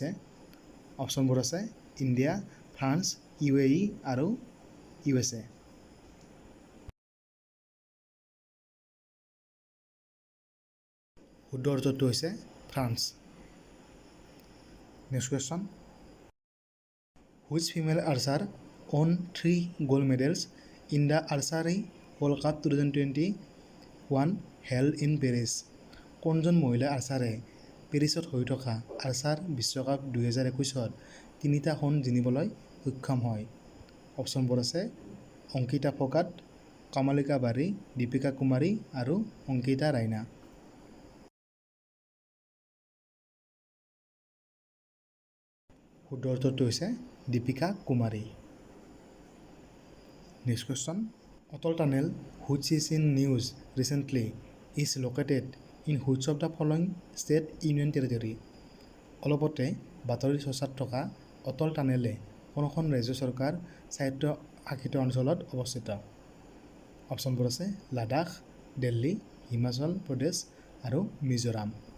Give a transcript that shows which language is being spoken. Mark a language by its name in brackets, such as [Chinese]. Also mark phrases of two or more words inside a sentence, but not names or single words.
[Assamese] অপশ্যনবোৰ আছে ইণ্ডিয়া, ফ্ৰান্স, UAE আৰু USA। শুদ্ধ উত্তৰটো হৈছে ফ্ৰান্স। [English] Next question, which female archer won 3 gold medals in the Archery World Cup 2021 held in Paris? [Assamese] কোনজন মহিলা আৰ্চাৰে পেৰিছত হৈ থকা আৰ্চাৰ বিশ্বকাপ 2021ত 3টা সোণ জিনিবলৈ সক্ষম হয়? অপশ্যনবোৰ আছে অংকিতা ফোগাট, কমলিকা বাৰী, দীপিকা কুমাৰী আৰু অংকিতা ৰাইনা। শুদ্ধ উত্তৰটো হৈছে দীপিকা কুমাৰী। [English] Next question, Atal Tunnel which is in news recently is located in which of the following state union territory? [Assamese] অলপতে বাতৰি চৰ্চাত থকা অটল টানেলে কোনখন ৰাজ্য চৰকাৰ স্বায়ত্তশাসিত অঞ্চলত অৱস্থিত? অপশ্যনবোৰ আছে লাডাখ, দিল্লী, হিমাচল প্ৰদেশ আৰু মিজোৰাম।